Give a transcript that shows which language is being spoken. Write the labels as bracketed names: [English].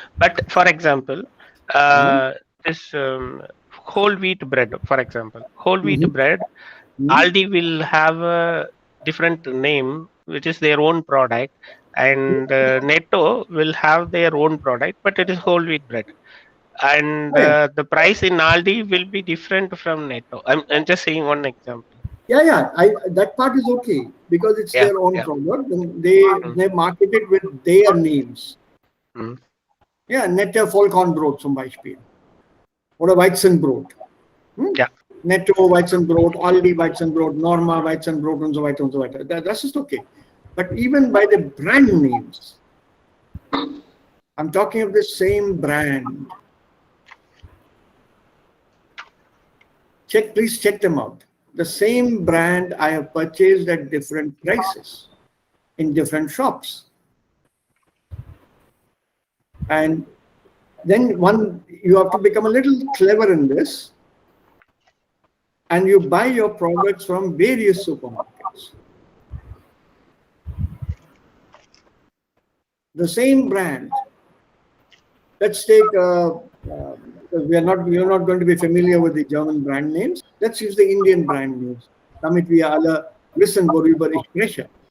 [English] But for example, this whole wheat bread, for example, bread, Aldi will have a different name, which is their own product, and Netto will have their own product, but it is whole wheat bread. and the price in Aldi will be different from Netto. I'm just saying one example. Yeah. That part is okay because it's Yeah, their own yeah. product and they market it with their names. Mm. [German] Ja, Netto Vollkornbrot zum Beispiel. Oder Weizenbrot. Ja. Netto Weizenbrot, Aldi Weizenbrot, Norma Weizenbrot und so weiter und so weiter. Das ist okay. [English] But even by the brand names, I'm talking of the same brand. Please check them out. The same brand I have purchased at different prices in different shops. And then you have to become a little clever in this, and you buy your products from various supermarkets. The same brand. Let's take, you're not going to be familiar with the German brand names. Let's use the Indian brand names. [German] Damit wir alle wissen, worüber ich spreche.